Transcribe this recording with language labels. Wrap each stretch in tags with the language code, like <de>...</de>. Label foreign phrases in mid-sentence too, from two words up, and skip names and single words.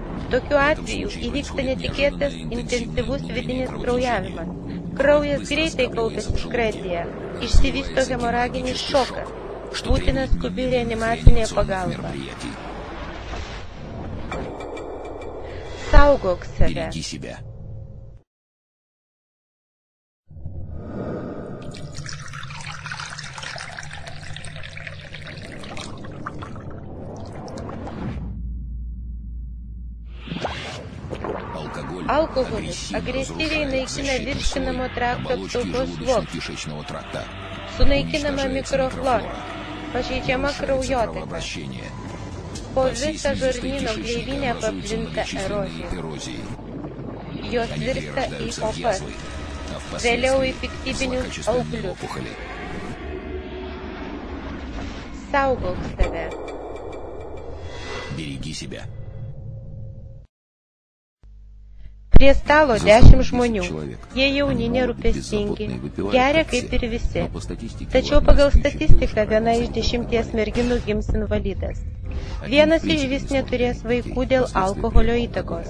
<lt>Tokiu atveju įvyksta netikėtas intensyvus vidinis kraujavimas. Kraujas greitai kaupiasi skrandyje, išsivysto hemoraginis šokas, būtina skubi reanimacinė pagalba. Saugok save.</lt> <ru>Береги себя.</ru> <lt>Alkoholis agresyviai naikina virškinamo trakto apsaugos sluoksnį. Sunaikinama mikroflora, pažeidžiama kraujotaka. Po visą žarnyno gleivinę paplinta erozija. Jos virsta į opas, vėliau į piktybinius auklius. Saugok save.</lt> <ru>Береги себя.</ru> <lt>Prie stalo 10 žmonių. Jie jauni, nerūpestingi, geria kaip ir visi. Tačiau pagal statistiką 1 iš 10 merginų gims invalidas. 1 iš vis neturės vaikų dėl alkoholio įtakos.</lt>